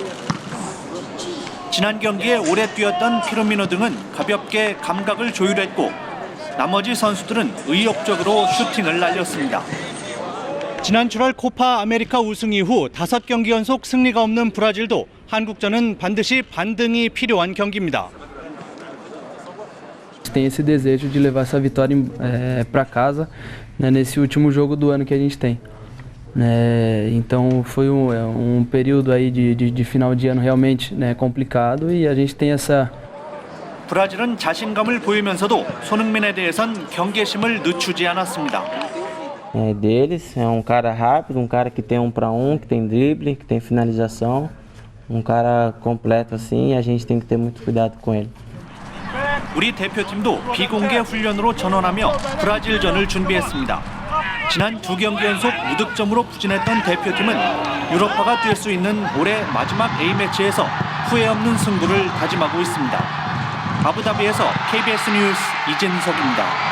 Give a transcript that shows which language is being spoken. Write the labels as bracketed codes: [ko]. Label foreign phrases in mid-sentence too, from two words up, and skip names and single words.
[ko] 지난 경기에 오래 뛰었던 피르미누 등은 가볍게 감각을 조율했고 나머지 선수들은 의욕적으로 슈팅을 날렸습니다. 지난 7월 코파 아메리카 우승 이후 5경기 연속 승리가 없는 브라질도 한국전은 반드시 반등이 필요한 경기입니다. [pt] Tem esse desejo de levar essa vitória para casa, né, nesse último jogo do ano que a gente tem. Então foi período aí de final de ano realmente, né, complicado e a gente tem essa. [ko] 브라질은 자신감을 보이면서도 손흥민에 대해선 경계심을 늦추지 않았습니다. [pt] Deles é cara rápido, cara que tem 1 para 1, que tem drible, que tem finalização, cara completo assim, e a gente tem que ter muito cuidado com ele. [ko] 우리 대표팀도 비공개 훈련으로 전원하며 브라질전을 준비했습니다. 지난 2경기 연속 무득점으로 부진했던 대표팀은 유럽파가 뛸 수 있는 올해 마지막 A매치에서 후회 없는 승부를 다짐하고 있습니다. 아부다비에서 KBS 뉴스 이진석입니다.